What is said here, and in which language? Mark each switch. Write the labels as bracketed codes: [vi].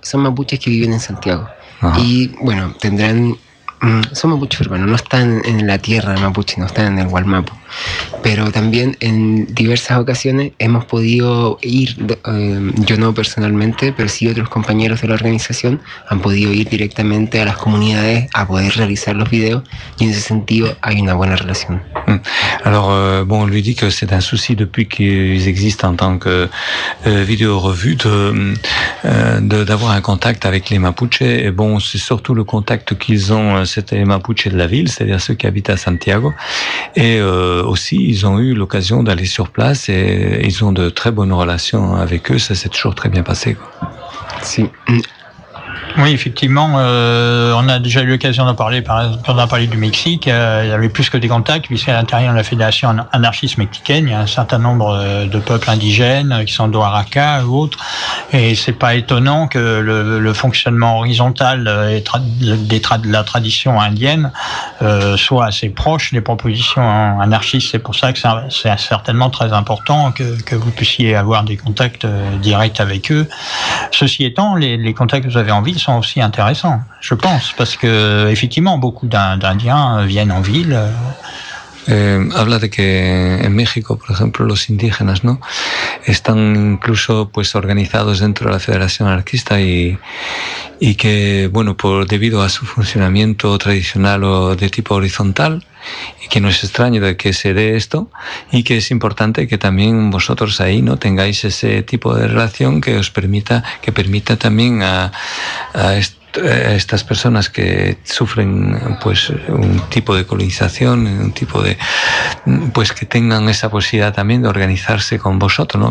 [es] son mapuches que viven en Santiago. Ajá. Y bueno, tendrán son mapuches urbanos, no están en la tierra de mapuche, no están en el Gualmapu. Pero también en diversas ocasiones hemos podido ir, yo no personalmente, pero sí otros compañeros de la organización han podido ir directamente a las comunidades a poder realizar los videos, y en ese sentido hay una buena relación. [fr] Alors, bon, lui dit que c'est un souci depuis qu'ils existent en tant que vidéo revue d'avoir un contact avec les mapuches. Et bon, c'est surtout le contact qu'ils ont, c'était les mapuches de la ville, c'est-à-dire ceux qui habitent à Santiago. Et aussi, ils ont eu l'occasion d'aller sur place et ils ont de très bonnes relations avec eux. Ça s'est toujours très bien passé. [es] Si. [fr] Oui, effectivement, on a déjà eu l'occasion d'en parler. Par exemple, quand on a parlé du Mexique, il y avait plus que des contacts, puisqu'à l'intérieur de la Fédération anarchiste mexicaine, il y a un certain nombre de peuples indigènes qui sont d'Oaxaca ou autres. Et c'est pas étonnant que le fonctionnement horizontal de la tradition indienne soit assez proche des propositions anarchistes. C'est pour ça que c'est certainement très important que vous puissiez avoir des contacts directs avec eux. Ceci étant, les contacts que vous avez en ville sont aussi intéressants, je pense, parce que effectivement beaucoup d'Indiens viennent en ville. [es] Habla de que en México, por ejemplo, los indígenas, ¿no?, están incluso pues organizados dentro de la Federación Anarquista y que, bueno, debido a su funcionamiento tradicional o de tipo horizontal, que no es extraño de que se dé esto y que es importante que también vosotros ahí no tengáis ese tipo de relación que os permita, que permita también a estas personas que sufren pues un tipo de colonización, un tipo de pues que tengan esa posibilidad también de organizarse con vosotros, ¿no?